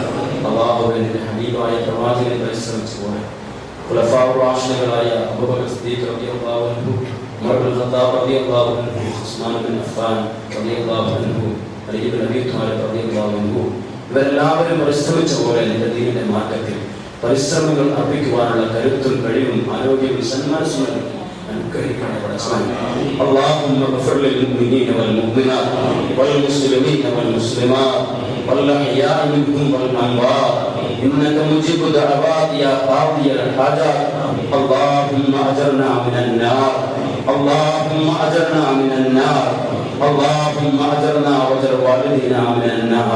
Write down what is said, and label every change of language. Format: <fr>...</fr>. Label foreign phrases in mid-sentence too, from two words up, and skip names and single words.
<ml>അല്ലാഹുവേ നിന്റെ ഹബീബായ പ്രവാചകനെ പരിശ്രമിച്ചു പോലെ ഖുലഫാഉർ റാഷിദുകളായ അബൂബക്കർ സിദ്ദീഖ്</ml> <ar>رضي الله عنه,</ar> <ml>ഉമർ ഇബ്നുൽ ഖത്താബ്</ml> <ar>رضي الله عنه,</ar> <ml>ഉസ്മാൻ ഇബ്നു അഫ്ഫാൻ</ml> <ar>رضي الله عنه,</ar> <ml>അലി ഇബ്നു അബീ ത്വാലിബ്</ml> <ar>رضي الله عنه</ar> <ml>ഇവരെല്ലാവരും പരിശ്രമിച്ച പോലെ നിന്റെ ദീനിന്റെ മാറ്റത്തിൽ പരിശ്രമങ്ങൾ അർപ്പിക്കുവാനുള്ള കരുത്തും കഴിവും ആരോഗ്യവും സന്മാനസും അനുഗ്രഹിക്കണേ പടച്ചവനെ.</ml> <ar>اللهم اغفر للمؤمنين والمؤمنات والمسلمين والمسلمات والأحياء منهم والأموات إنك مجيب الدعوات يا قاضي الحاجات. اللهم أجرنا من النار، اللهم أجرنا من النار، اللهم أجرنا وأجر والدينا من النار.</ar>